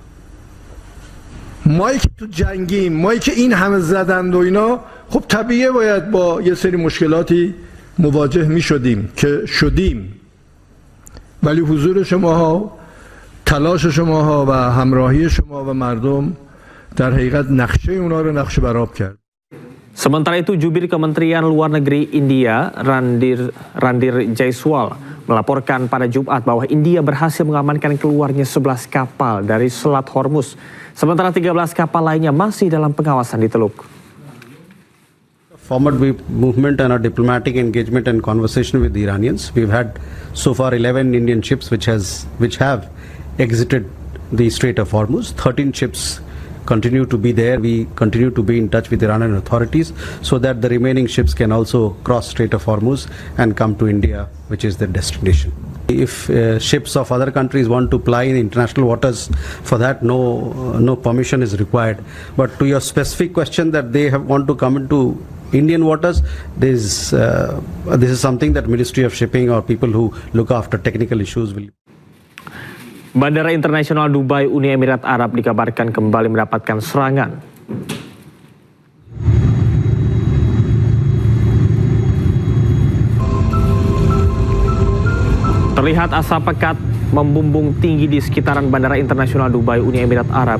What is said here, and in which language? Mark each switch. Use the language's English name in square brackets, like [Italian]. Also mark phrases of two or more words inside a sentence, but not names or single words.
[Persian] مایی که تو جنگیم، مایی که این همه زدند و اینا، خب طبیعیه باید با یه سری مشکلاتی مواجه می شدیم که شدیم. ولی حضور شما ها تلاش شماها و همراهی شما و مردم در حقیقت نقشه اونا رو نقشه برآب کرد. [Indonesian] Sementara itu, jubir Kementerian Luar Negeri India, Randir Jaiswal, melaporkan pada Jumat bahwa India berhasil mengamankan keluarnya 11 kapal dari Selat Hormuz, sementara 13 kapal lainnya masih dalam pengawasan di Teluk. [English] Forward movement and our diplomatic engagement and conversation with the Iranians. We've had so far 11 Indian ships which have exited the Strait of Hormuz. 13 ships continue to be there. We continue to be in touch with Iranian authorities so that the remaining ships can also cross Strait of Hormuz and come to India, which is their destination. If ships of other countries want to ply in international waters, for that no permission is required. But to your specific question that they want to come into Indian waters, this is something that Ministry of Shipping or people who look after technical issues will. [Indonesian] Bandara Internasional Dubai Uni Emirat Arab dikabarkan kembali mendapatkan serangan. Terlihat asap pekat membumbung tinggi di sekitaran Bandara Internasional Dubai Uni Emirat Arab.